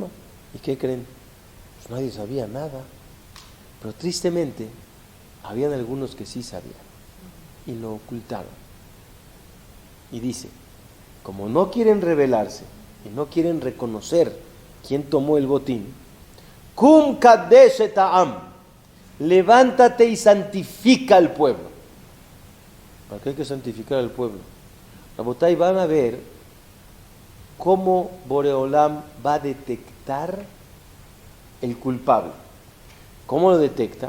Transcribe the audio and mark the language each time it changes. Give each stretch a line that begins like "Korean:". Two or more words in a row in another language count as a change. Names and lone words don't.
Spanish: ¿Y qué creen? Pues nadie sabía nada. Pero tristemente, habían algunos que sí sabían y lo ocultaron. Y dice, como no quieren rebelarse y no quieren reconocer quién tomó el botín,
Hebrew: קום קדש את העם,
Spanish: levántate y santifica al pueblo. ¿Para qué hay que santificar al pueblo? Rabotay, van a ver cómo Boreolam va a detectar el culpable. ¿Cómo lo detecta?